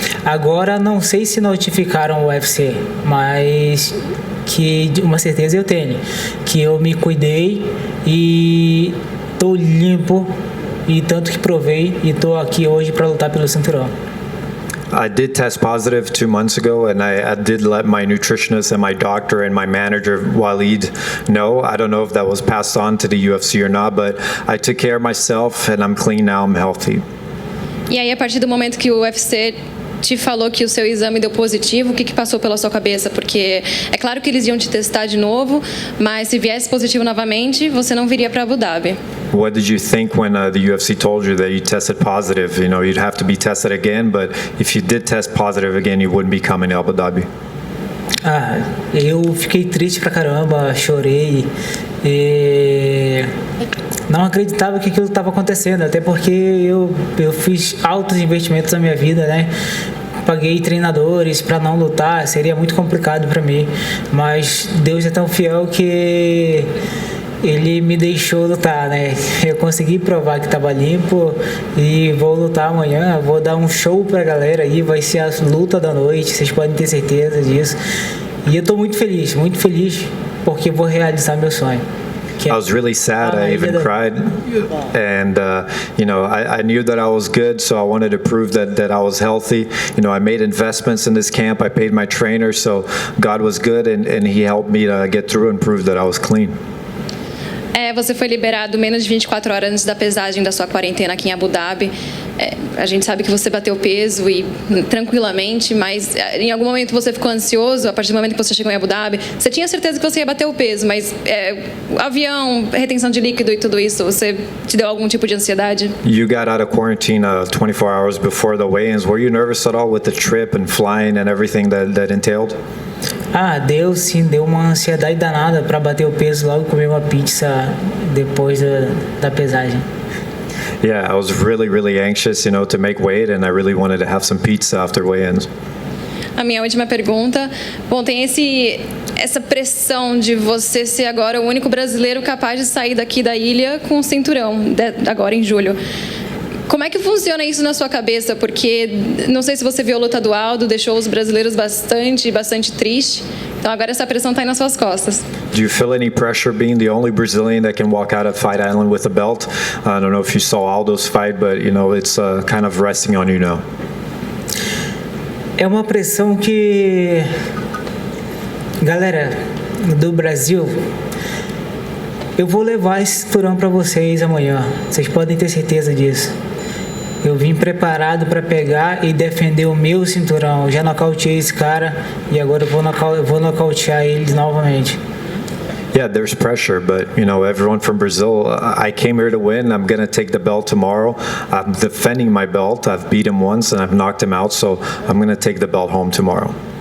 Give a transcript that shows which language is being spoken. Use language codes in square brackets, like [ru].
[pt] Agora não sei se notificaram o UFC, mas que uma certeza eu tenho, que eu me cuidei e tô limpo e tanto que provei e tô aqui hoje para lutar pelo cinturão. [en] I did test positive 2 months ago, and I did let my nutritionist and my doctor and my manager, Waleed, know. I don't know if that was passed on to the UFC or not, but I took care of myself, and I'm clean now, I'm healthy. [pt] E aí, a partir do momento que o UFC te falou que o seu exame deu positivo, o que passou pela sua cabeça? Porque é claro que eles iam te testar de novo, mas se viesse positivo novamente, você não viria para Abu Dhabi. [en] What did you think when the UFC told you that you tested positive? You know, you'd have to be tested again, but if you did test positive again, you wouldn't be coming to Abu Dhabi. [pt] Eu fiquei triste pra caramba, chorei e não acreditava que aquilo estava acontecendo, até porque eu fiz altos investimentos na minha vida, né? Paguei treinadores para não lutar, seria muito complicado para mim, mas Deus é tão fiel que ele me deixou lutar, né? Eu consegui provar que estava limpo e vou lutar amanhã, vou dar um show pra galera aí, vai ser a luta da noite, vocês podem ter certeza disso. E eu tô muito feliz porque vou realizar meu sonho. [en] I was really sad. I even cried, and I knew that I was good, so I wanted to prove that I was healthy. I made investments in this camp. I paid my trainer, so God was good, and He helped me to get through and prove that I was clean. [pt] Você foi liberado menos de 24 horas antes da pesagem da sua quarentena aqui em Abu Dhabi. A gente sabe que você bateu peso e tranquilamente, mas em algum momento você ficou ansioso a partir do momento que você chegou em Abu Dhabi. Você tinha certeza que você ia bater o peso, mas avião, retenção de líquido e tudo isso, você te deu algum tipo de ansiedade? [en] You got out of quarantine 24 hours before the weigh-ins. Were you nervous at all with the trip and flying and everything that entailed? [pt] Deu sim, deu uma ansiedade danada para bater o peso logo, comer uma pizza depois da pesagem. [en] Yeah, I was really, really anxious, to make weight, and I really wanted to have some pizza after weigh-ins. [pt] A minha última pergunta, tem essa pressão de você ser agora o único brasileiro capaz de sair daqui da ilha com o cinturão, agora em julho. Como é que funciona isso na sua cabeça? Porque não sei se você viu a luta do Aldo, deixou os brasileiros bastante tristes. Então agora essa pressão está aí nas suas costas. [en] Do you feel any pressure being the only Brazilian that can walk out of Fight Island with a belt? I don't know if you saw Aldo's fight, but it's kind of resting on you now. [pt] É uma pressão que, galera do Brasil, eu vou levar esse cinturão para vocês amanhã. Vocês podem ter certeza disso. Eu vim preparado para pegar e defender o meu cinturão. Eu já nocauteei esse cara e agora eu vou nocautear ele novamente. [en] Yeah, there's pressure, but everyone from Brazil, I came here to win. I'm going to take the belt tomorrow. I'm defending my belt. I've beat him once and I've knocked him out, so I'm going to take the belt home tomorrow.